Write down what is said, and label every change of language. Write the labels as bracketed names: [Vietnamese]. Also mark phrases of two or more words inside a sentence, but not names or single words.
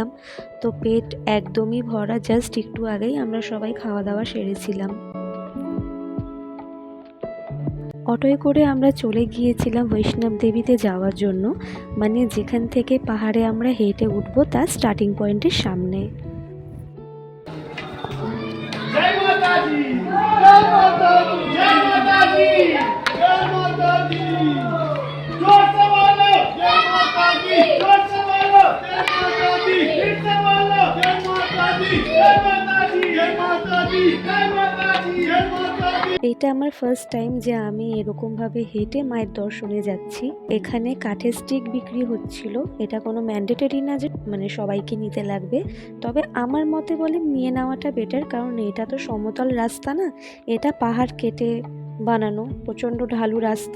[Bangla] তো পেট একদমই ভরা, জাস্ট একটু আগেই আমরা সবাই খাওয়া দাওয়া সেরেছিলাম। অটোয় করে আমরা চলে গিয়েছিলাম বৈষ্ণব দেবীতে যাওয়ার জন্য, মানে যেখান থেকে পাহাড়ে আমরা হেঁটে উঠবো তার [English] starting point-er [Bangla] সামনে। [Hindi] जय माता दी, जय माता दी, जय माता दी, जय माता दी। जोर से बोलो जय माता दी, जोर से बोलो जय माता दी, फिर से बोलो जय माता दी, जय माता दी, जय माता दी, जय माता दी, जय माता दी। [Bangla] এটা আমার [English] first time [Bangla] যে আমি এরকমভাবে হেঁটে মায়ের দর্শনে যাচ্ছি। এখানে কাঠের স্টিক বিক্রি হচ্ছিল। এটা কোনো ম্যান্ডেটরি না যে মানে সবাইকে নিতে লাগবে, তবে আমার মতে বলে নিয়ে নেওয়াটা বেটার, কারণ এটা তো সমতল রাস্তা না, এটা পাহাড় কেটে বানানো প্রচণ্ড ঢালু রাস্তা।